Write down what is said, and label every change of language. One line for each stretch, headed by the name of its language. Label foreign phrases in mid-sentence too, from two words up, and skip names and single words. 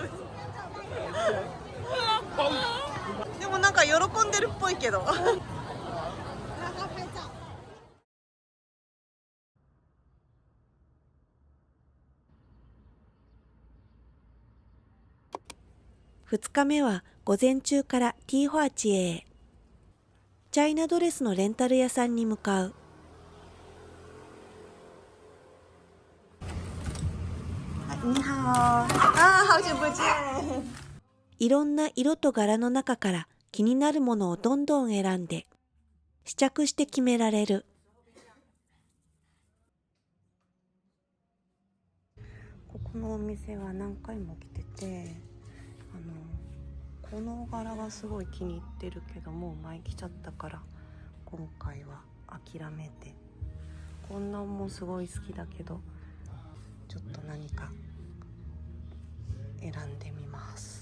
Japanese: でもなんか喜んでるっぽいけど。2日目は午前中からティーホアチエへ。チャイナドレスのレンタル屋さんに向かう。
Chinese: 你好。好久不见。
Japanese: いろんな色と柄の中から気になるものをどんどん選んで試着して決められる。ここのお店は何回も来てて、この柄がすごい気に入ってるけど、もう前来ちゃったから今回は諦めて、こんなんもすごい好きだけど、ちょっと何か選んでみます。